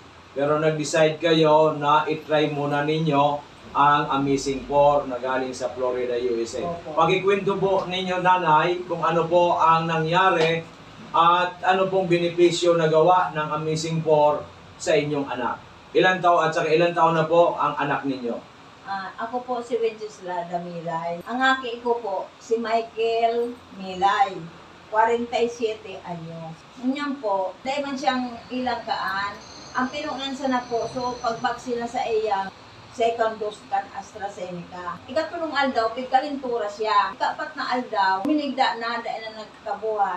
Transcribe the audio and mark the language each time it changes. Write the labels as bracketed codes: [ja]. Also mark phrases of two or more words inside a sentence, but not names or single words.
[tl] Pero nag-decide kayo na i-try muna ninyo ang Amazing 4 na galing sa Florida, USA. Opo. Pakikwento po ninyo, nanay, kung ano po ang nangyari at ano pong benepisyo na gawa ng Amazing 4 sa inyong anak. Ilan taon at saka ilan taon na po ang anak ninyo? Ako po si Wenceslada Milay. Ang aki ko po si Michael Milay. 47 anyos. [bik] Ganyan po, dahil man siyang ilang kaan, ang pinunansa na po, so pagbaksina sa iya, [en] second dose [bik] kan AstraZeneca. Ikatulong aldaw, pigkalintura siya. Ikapat na aldaw, minigda na, dahil na nagkabuhat.